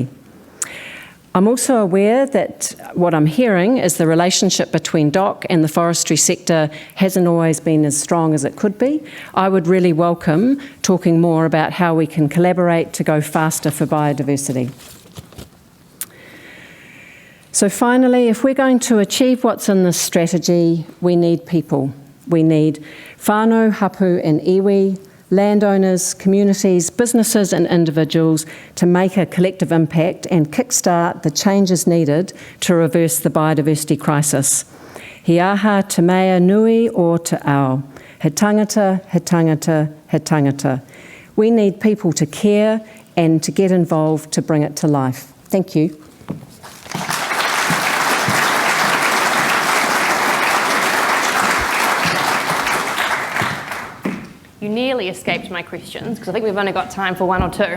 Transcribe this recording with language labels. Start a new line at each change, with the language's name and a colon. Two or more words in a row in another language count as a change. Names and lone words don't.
English: I'm also aware that what I'm hearing is the relationship between DOC and the forestry sector hasn't always been as strong as it could be. I would really welcome talking more about how we can collaborate to go faster for biodiversity. So finally, if we're going to achieve what's in this strategy, we need people. We need whānau, hapu and iwi, landowners, communities, businesses and individuals to make a collective impact and kickstart the changes needed to reverse the biodiversity crisis.
Māori: He aha te mea nui o te ao. He tangata, he tangata, he tangata.
English: We need people to care and to get involved to bring it to life. Thank you. You nearly escaped my questions because I think we've only got time for one or two.